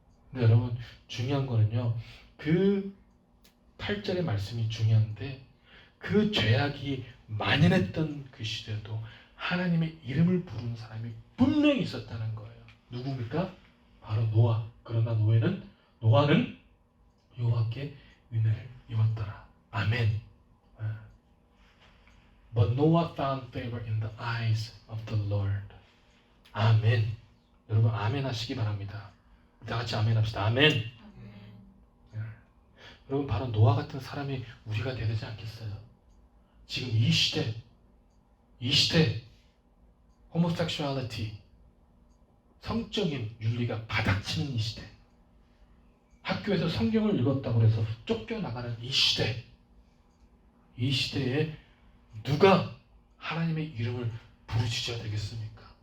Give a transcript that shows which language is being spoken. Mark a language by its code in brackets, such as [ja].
[ko] 근데 여러분 중요한 거는요. 그 8절의 말씀이 중요한데 그 죄악이 만연했던 그 시대에도 하나님의 이름을 부르는 사람이 분명히 있었다는 거예요. 누굽니까? 바로 노아. 그러나 노아는 여호와께 은혜를 입었더라. 아멘. [en] But Noah found favor in the eyes of the Lord. [ko] 아멘. 여러분 아멘 하시기 바랍니다. 다 같이 아멘 합시다. 아멘. 여러분 바로 노아 같은 사람이 우리가 되야 되지 않겠어요? 지금 이 시대 호모섹슈얼리티 성적인 윤리가 바닥치는 이 시대, 학교에서 성경을 읽었다고 해서 쫓겨나가는 이 시대에 누가 하나님의 이름을 부르짖어야 되겠습니까?